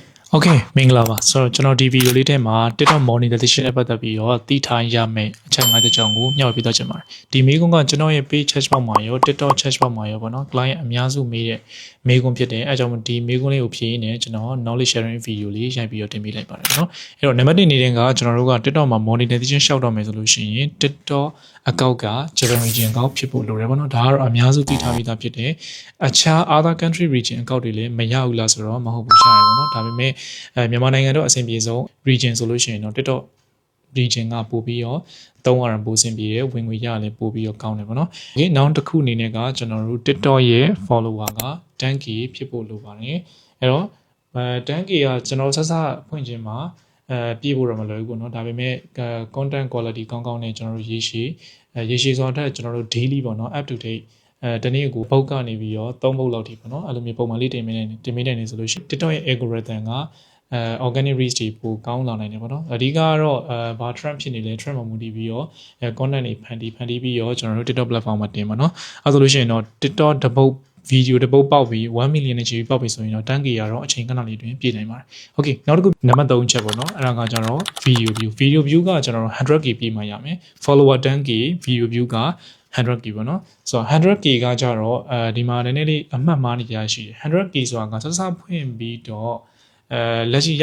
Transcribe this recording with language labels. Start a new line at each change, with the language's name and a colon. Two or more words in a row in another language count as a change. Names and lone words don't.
Burmese: Okay မင်္ဂလာပါဆိုတော့ကျွန်တော်ဒီဗီဒီယိုလေးထဲမှာ TikTok monetization နဲ့ပတ်သက်ပြီးတော့သိထားရမယ့်အချက်၅ချက်ကြောင့်ကိုမျှဝေပေးသွားချင်ပါတယ်ဒီမေးခွန်းကကျွန်တော်ရဲ့
English: page chat box
Burmese: မှာရော TikTok
English: chat box
Burmese: မှာရောပေါ့နော် client အများစုမေးတဲ့မေးခွန်းဖြစ်တယ်အဲကြောင့်ဒီမေးခွန်းလေးကိုဖြေရင်းနဲ့ကျွန်တော်
English: knowledge sharing video
Burmese: လေးရိုက်ပြီးတော့တင်ပေးလိုက်ပါတယ်နော်အဲ့တော့နံပါတ်1အနေနဲ့ကကျွန်တော်တို့က TikTok မှာ monetization ရှောက်တော့မယ်ဆိုလို့ရှိရင် TikTok account က
English: Japan region account
Burmese: ဖြစ်ဖို့လိုတယ်ပေါ့နော်ဒါကတော့အများစုသိထားပြီးသားဖြစ်တယ်အခြား
English: other country region account
Burmese: တွေလည်းမရဘူးလားဆိုတော့မဟုတ်ဘူးရှာရပေါ့နော်ဒါပေမဲ့မြန်မာနိုင်ငံတော့အဆင်ပြေဆုံး region ဆိုလို့ရှိရင်တော့ TikTok region ကပို့ပြီးတော့သုံးရတာပိုအဆင်ပြေတယ်ဝင်ငွေရလည်းပို့ပြီးတော့ ကောင်းတယ်ပေါ့နော်။ Okay နောက်တစ်ခုအနေနဲ့ကကျွန်တော်တို့ TikTok ရဲ့ follower က 10k ဖြစ်ဖို့လိုပါတယ်။အဲ့တော့10k ကကျွန်တော် ဆက်ဖွင့်ခြင်းမှာပြည့်ဖို့တော့မလွယ်ဘူးပေါ့နော်။ဒါပေမဲ့
English: content quality
Burmese: ကောင်းကောင်းနဲ့ကျွန်တော်တို့ရေရှည်ဆိုတော့ကျွန်တော်တို့ daily ပေါ့နော်
English: up to date
Burmese: တနေ့ကိုပုတ်ကနေပြီးတော့3ပုတ်လောက်ထိပေါ့နော်အဲ့လိုမျိုးပုံမှန်လေးတင်ပေးနေတယ်ဆိုလို့ရှိရင် TikTok ရဲ့ algorithm က
English: organic reach
Burmese: တွေပိုကောင်းလာနိုင်တယ်ပေါ့နော်အဓိကကတော့ဘာ trend ဖြစ်နေလဲ trend မှာမူတည်ပြီးတော့content တွေဖန်တီးပြီးတော့ကျွန်တော်တို့ TikTok platform မှာတင်ပါ နော်အဲဆိုလို့ရှိရင်တော့ TikTok တပုတ်ဗီဒီယိုတစ်ပုတ်ပေါက်ပြီး1 million နဲ့ချီပေါက်ပြီးဆိုရင်တော့ 10k ရတော့အချိန်ခဏလေးတွင်ပြည့်နိုင်ပါတယ်။ Okay နောက်တစ်ခုနံပါတ်3ချက်ပေါ့နော်အဲ့ဒါကကျတော့
English: video view
Burmese: ကကျွန်တော်တို့ 100k ပြည့်မှရမယ်
English: follower 10k video view
Burmese: က 100k ပေါ့နော်ဆိုတော့ 100k ကကြတော့ဒီမှာနည်းနည်းလေးအမှတ်မှားနေကြရှိတယ် 100k ဆိုတာကစဖွင့်ပြီးတော့လက်ရှိ